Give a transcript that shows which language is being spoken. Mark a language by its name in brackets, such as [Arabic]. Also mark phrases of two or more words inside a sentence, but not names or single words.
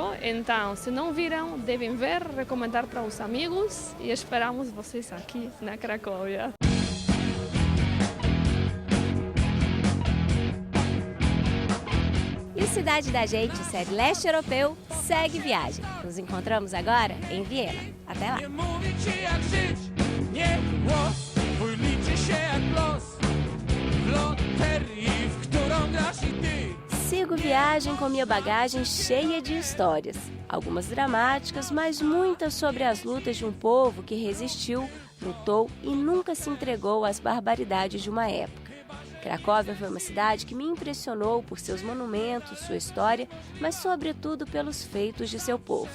[Portuguese] Então, se não viram, devem ver, recomendar para os amigos e esperamos vocês aqui na Cracóvia. E o Cidade da Gente, série leste europeu, segue viagem. Nos encontramos agora em Viena. Até lá! [Polish] Nie mówię ci jak żyć, nie głos, twój liczy się jak los, w loterii, w którą grasz i ty. [Portuguese] Sigo viagem com minha bagagem cheia de histórias. Algumas dramáticas, mas muitas sobre as lutas de um povo que resistiu, lutou e nunca se entregou às barbaridades de uma época. Cracóvia foi uma cidade que me impressionou por seus monumentos, sua história, mas sobretudo pelos feitos de seu povo.